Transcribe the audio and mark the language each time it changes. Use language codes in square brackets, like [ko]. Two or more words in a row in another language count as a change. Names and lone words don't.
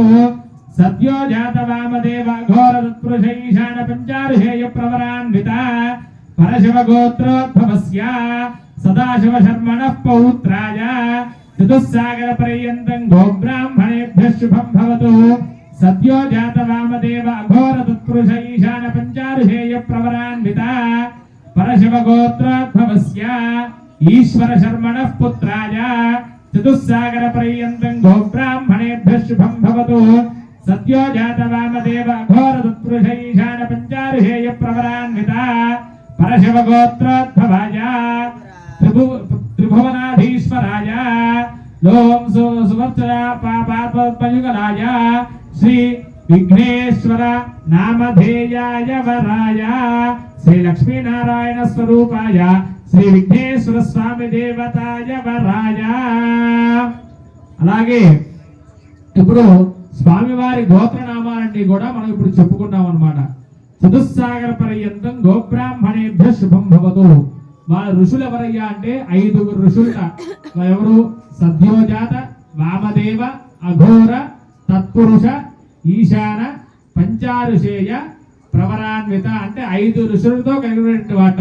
[sa] సద్యో జాత వామదేవ అఘోర తత్పురుష ఈశాన పంచారుషేయ ప్రవరాన్విత పరశివ గోత్రోద్భవస్య సదాశివ శర్మణః పౌత్రాయ చతుస్సాగరపర్యంతం గోబ్రాహ్మణేభ్యః శుభం భవతు. సద్యో జాత వామదేవ అఘోర తత్పురుష ఈశాన పంచారుషేయ ప్రవరాన్విత परशिवगोत्रोद्भवस्य ईश्वर शर्मणः पुत्राय चतुस्सागर पर्यन्तं गोब्राह्मणेभ्यः शुभं भवतु सद्यो जातवामदेव घोर तत्पुरुष ईशान पंचारुषेय प्रवरान्विता परशिवगोत्रोद्भवाय त्रिभुवनाधीश्वराय लोम सुवर्चना पापात्मयुगलाय श्री विघ्नेश्वर नामधेयाय वराय श्री लक्ष्मी नारायण स्वरूपाय श्री विघ्नेश्वर स्वामी देवताय वराय [te] అలాగే ఇప్పుడు స్వామివారి గోత్రనామాలన్నీ కూడా మనం ఇప్పుడు చెప్పుకున్నాం అన్నమాట. [sa] చతుస్సాగర పర్యంతం గోబ్రాహ్మణేభ్య శుభం భవతు. [te] వాళ్ళ ఋషులు ఎవరయ్యా అంటే 5 ఋషులు. ఎవరు? సద్యోజాత, వామదేవ, అఘోర, తత్పురుష, ఈశాన, [sa] పంచారుషేయ, ప్రవరాన్విత [te] అంటే 5 ఋషులతో కలిగినటువంటి వాట.